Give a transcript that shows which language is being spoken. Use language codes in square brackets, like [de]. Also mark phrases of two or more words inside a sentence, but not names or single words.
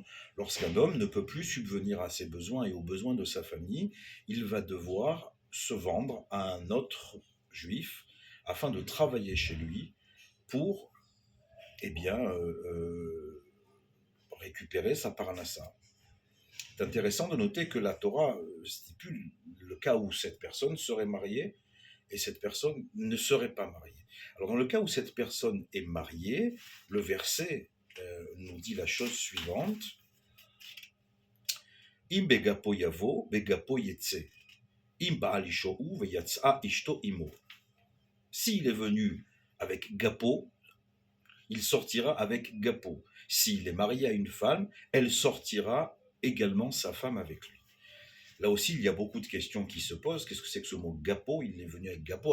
[fr] Lorsqu'un homme ne peut plus subvenir à ses besoins et aux besoins de sa famille, il va devoir se vendre à un autre juif afin de travailler chez lui pour récupérer sa parnassa. C'est intéressant de noter que la Torah stipule le cas où cette personne serait mariée et cette personne ne serait pas mariée. Alors dans le cas où cette personne est mariée, le verset nous dit la chose suivante. [he] אם בגפו יבא בגפו יצא. אם בעל אשה הוא ויצאה אשתו עמו. [fr] S'il est venu avec gapo, il sortira avec gapo. S'il est marié à une femme, elle sortira également sa femme avec lui. Là aussi, il y a beaucoup de questions qui se posent. Qu'est-ce que c'est que ce mot gapo? Il est venu avec gapo.